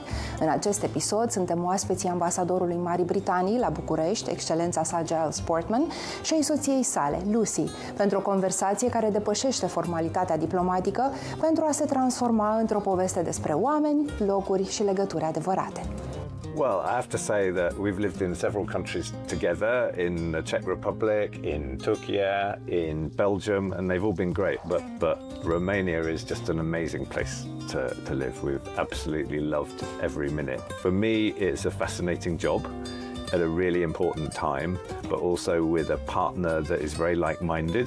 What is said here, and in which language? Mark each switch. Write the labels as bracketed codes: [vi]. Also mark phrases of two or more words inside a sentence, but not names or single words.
[ro] În acest episod suntem oaspeții ambasadorului Marii Britanii la București, excelența sa Giles Portman, și ai soției sale, Lucie, pentru o conversație care depășește formalitatea diplomatică pentru a se transforma într-o poveste despre oameni, locuri și legături adevărate. [en] Well, I have to say that we've lived in several countries together, in the Czech Republic, in Turkey, in Belgium, and they've all been great. But Romania is just an amazing place to live. We've absolutely loved every minute. For me, it's a fascinating job at a really important time, but also with a partner that is very like-minded.